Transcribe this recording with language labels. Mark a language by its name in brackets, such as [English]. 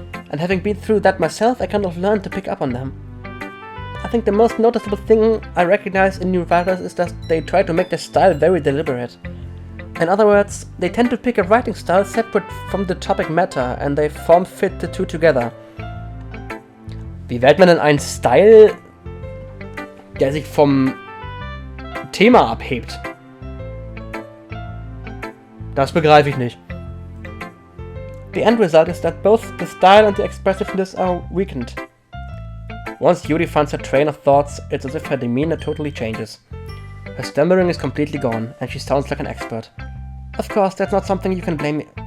[English] And having been through that myself, I kind of learned to pick up on them. I think the most noticeable thing I recognize in new writers is that they try to make their style very deliberate. In other words, they tend to pick a writing style separate from the topic matter and they form fit the two together. [German] Wie wählt man denn einen Style, der sich vom Thema abhebt? Das begreife ich nicht. [English] The end result is that both the style and the expressiveness are weakened. Once Judy finds her train of thoughts, it's as if her demeanor totally changes. Her stammering is completely gone, and she sounds like an expert. Of course, that's not something you can blame.